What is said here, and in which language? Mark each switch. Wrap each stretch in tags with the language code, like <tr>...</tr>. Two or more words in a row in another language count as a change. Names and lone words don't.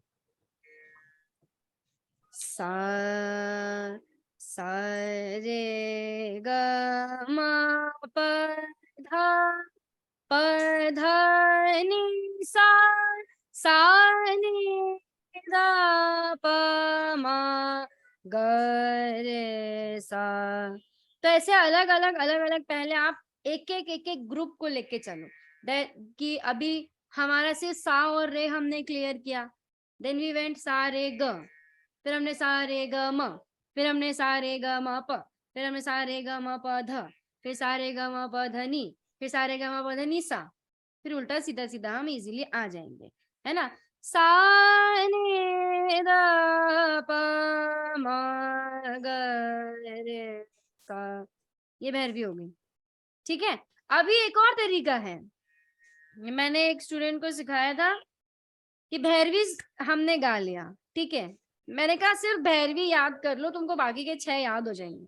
<hi>सा सा रे ग म प धा प धा नी सा सा नी धा प म ग रे सा। तो ऐसे अलग अलग पहले आप एक एक ग्रुप को लेके चलो। कि अभी हमारा सिर्फ सा और रे हमने क्लियर किया,</hi> <en>then we went</en> <hi>सा रे ग, फिर हमने सा रे ग म, फिर हमने सा रे ग म प, फिर हमने सा रे ग म प ध, फिर सा रे ग म प ध नी, फिर सा रे ग म प ध नी सा। फिर उल्टा सीधा सीधा हम इजीली आ जाएंगे, है ना। सा ने द प म ग रे सा, ये भैरवी हो गई। ठीक है, अभी एक और तरीका है, मैंने एक स्टूडेंट को सिखाया था कि भैरवी हमने गा लिया, ठीक है, मैंने कहा सिर्फ भैरवी याद कर लो, तुमको बाकी के 6 याद हो जाएंगे।</hi>